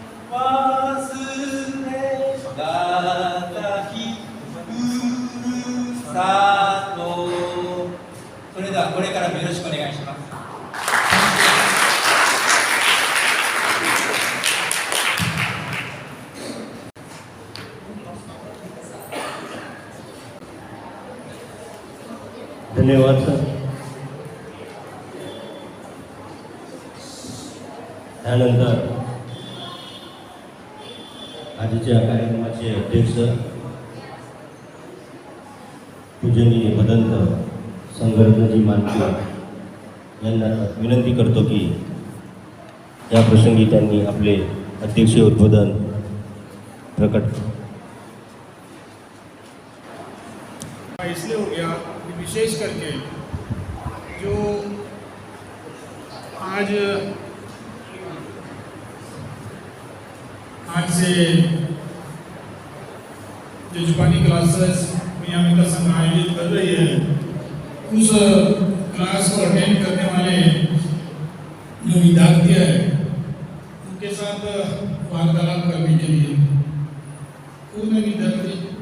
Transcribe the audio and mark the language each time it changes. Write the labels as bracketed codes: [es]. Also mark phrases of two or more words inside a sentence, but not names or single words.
[ja] 忘れがたきふるさと。それではこれからもよろしくお願いします。 [mr] धन्यवाद सर. त्यानंतर आजच्या कार्यक्रमाचे अध्यक्ष पूजनीय भदंत संगरत्नजी मानके यांना विनंती करतो की या प्रसंगी त्यांनी आपले अध्यक्षीय उद्बोधन प्रकट. [hi] इसलिए हो गया कि विशेष करके जो आज से जो जापानी क्लासेस मियामी संघ आयोजित कर रही है, उस क्लास को अटेंड करने वाले जो विद्यार्थी है उनके साथ वार्तालाप करने के लिए पूर्ण विद्यार्थी